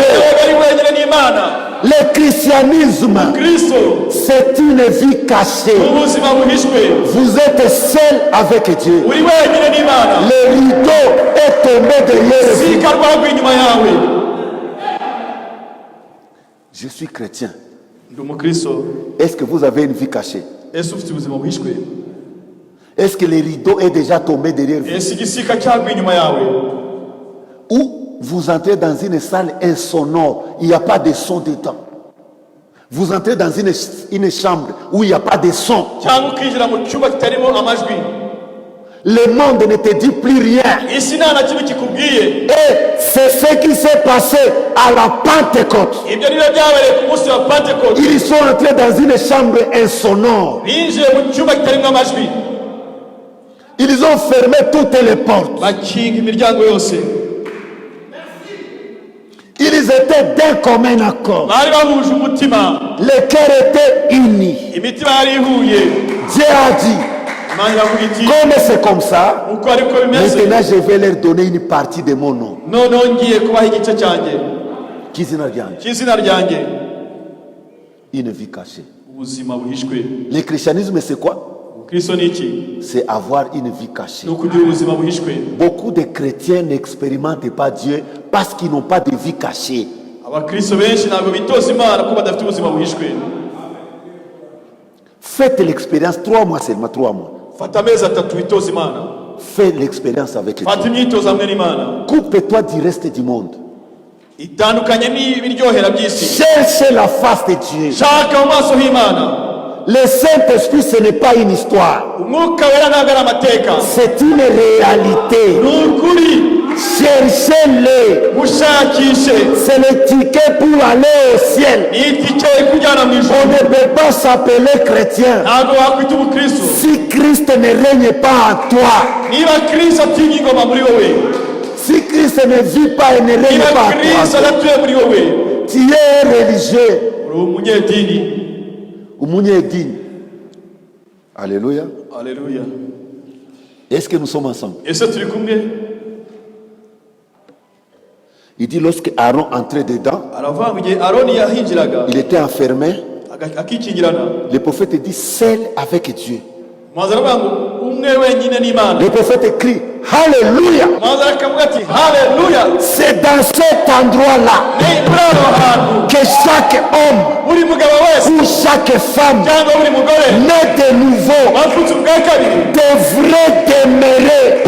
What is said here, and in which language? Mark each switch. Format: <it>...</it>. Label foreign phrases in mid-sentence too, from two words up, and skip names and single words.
<rw>yabaga ari wenyine n'Imana.</rw> <fr>Le christianisme,</fr> <rw>Kristo</rw> <fr>c'est une vie cachée.</fr> <rw>ubuzima buhishwe,</rw> <fr>Vous êtes seul avec Dieu.</fr> <rw>uri wenyine n'Imana.</rw> <fr>Le rideau est tombé derrière vous.</fr> <rw>Zika rwagwa inyuma yawe.</rw> <fr>Je suis chrétien.</fr> <rw>Ndi umukristo.</rw> <fr>Est-ce que vous avez une vie cachée?</fr> <rw>Ese ufite ubuzima buhishwe?</rw> <fr>Est-ce que le rideau est déjà tombé derrière vous?</fr> <rw>Ese igisika cyagwa inyuma yawe?</rw> <fr>Ou vous entrez dans une salle insonore, il n'y a pas de son dedans. Vous entrez dans une chambre où il n'y a pas de son.</fr> <rw>Cyangwa ukinjira mu cyumba kitarimo amajwi.</rw> <fr>Le monde ne te dit plus rien.</fr> <rw>Isi nta na kimwe kikubwiye.</rw> <fr>Et c'est ce qui s'est passé à la Pentecôte.</fr> <rw>Ibyo nibyo byabereye ku munsi wa Pentecote.</rw> <fr>Ils sont entrés dans une chambre insonore.</fr> <rw>Binjiye mu cyumba kitarimo amajwi,</rw> <fr>Ils ont fermé toutes les portes.</fr> <rw>bakinga imiryango yose.</rw> <fr>Ils étaient d'un commun accord.</fr> <rw>Bari bahuje umutima,</rw> <fr>Le cœur était uni.</fr> <rw>imitima yari ihuye.</rw> <fr>Dieu a dit,</fr> <rw>Imana iravuga iti,</rw> <fr>comme c'est comme ça,</fr> <rw>uko ariko bimeze,</rw> <fr>maintenant je vais leur donner une partie de mon nom.</fr> <rw>noneho ngiye kubaha igice cyanjye Kizina ryanjye. cy'izina ryanjye.</rw> <fr>Une vie cachée.</fr> <rw>Ubuzima buhishwe.</rw> <fr>Le christianisme, c'est quoi?</fr> <rw>Kristo ni iki?</rw> <fr>C'est avoir une vie cachée.</fr> <rw>Ni ukugira ubuzima buhishwe.</rw> <fr>Beaucoup de chrétiens n'expérimentent pas Dieu parce qu'ils n'ont pas de vie cachée.</fr> <rw>Abakristo benshi ntabwo bitoza Imana kuko badafite ubuzima buhishwe.</rw> <fr>Faites l'expérience 3 mois seulement, 3 mois.</fr> <rw>Fata amezi 3 witoza Imana.</rw> <fr>Fais l'expérience avec Dieu.</fr> <rw>Fata imyitozo hamwe n'Imana.</rw> <fr>Coupe-toi du reste du monde.</fr> <rw>Itandukanye n'ibiryohera by'isi.</rw> <fr>Cherche la face de Dieu.</fr> <rw>Shaka mu maso h'Imana.</rw> <fr>Le Saint-Esprit, ce n'est pas une histoire.</fr> <rw>Umwuka wera ntabwo ari amateka.</rw> <fr>C'est une réalité.</fr> <rw>Ni ukuri.</rw> <fr>Cherchez-le.</fr> <rw>Mushakishe.</rw> <fr>C'est le ticket pour aller au ciel.</fr> <rw>Ni itike ikujyana mu</rw> <fr>On</fr> <rw>ijuru.</rw> <fr>ne peut pas s'appeler chrétien</fr> <rw>Ntabwo wakwita umukristo</rw> <fr>si Christ ne règne pas en toi.</fr> <rw>niba Kristo atinya ingoma muri wowe.</rw> <fr>Si Christ ne vit pas et ne règne</fr> <rw>Niba</rw> <fr>pas</fr> <rw>Kristo</rw> <fr>en toi.</fr> <rw>adatuye muri wowe,</rw> <fr>Tu es religieux.</fr> <rw>uri umunyedini. Umunyedini.</rw> <fr>Alléluia. Alléluia. Est-ce que nous sommes ensemble?</fr> <rw>Ese turi kumwe?</rw> <fr>Il dit lorsque Aaron entrait dedans,</fr> <rw>Aravuga ngo igihe Aroni yahinjiraga</rw> <fr>il était enfermé Le prophète dit seul avec Dieu. Le prophète crie Alléluia. C'est dans cet endroit-là que chaque homme ou chaque femme né de nouveau devrait demeurer.</fr>